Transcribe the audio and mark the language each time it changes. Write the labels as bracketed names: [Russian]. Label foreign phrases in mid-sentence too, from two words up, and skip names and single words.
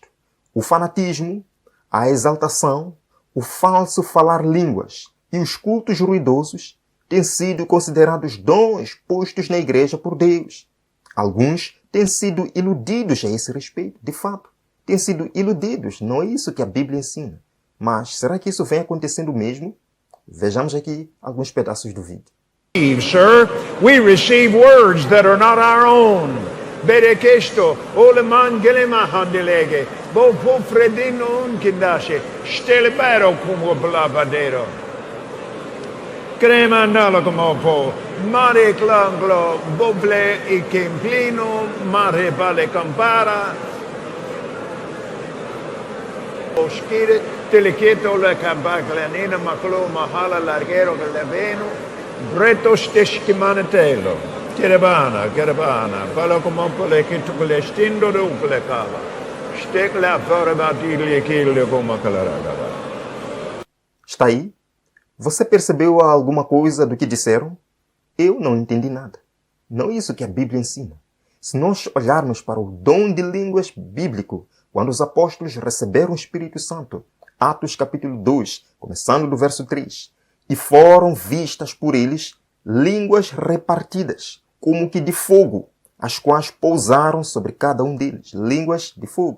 [Portuguese] O fanatismo, a exaltação, o falso falar línguas e os cultos ruidosos têm sido considerados dons postos na igreja por Deus. Alguns têm sido iludidos a esse respeito, de fato. Têm sido iludidos, não é isso que a Bíblia ensina. Mas será que isso vem acontecendo mesmo? Vejamos aqui alguns pedaços do vídeo. [English] Sir, we receive words that are not our own. Berekesto, oleman gelema handelege, bo fredino kindashe, stelebero como blavadero. Crema nalo como po, mare clanglo, boble e kemplino, mare vale campara. Oskire, Telequeto le cabaclanina maclo mahala larghero che le veno, breto steschimanetelo, caravana, pala come pole che tu le stindo do le cava, stek la fora batilha que le como calarada. [Portuguese] Está aí? Você percebeu alguma coisa do que disseram? Eu não entendi nada. Não é isso que a Bíblia ensina. Se nós olharmos para o dom de línguas bíblico, quando os apóstolos receberam o Espírito Santo, Atos capítulo 2, começando do verso 3, e foram vistas por eles línguas repartidas, como que de fogo, as quais pousaram sobre cada um deles, línguas de fogo.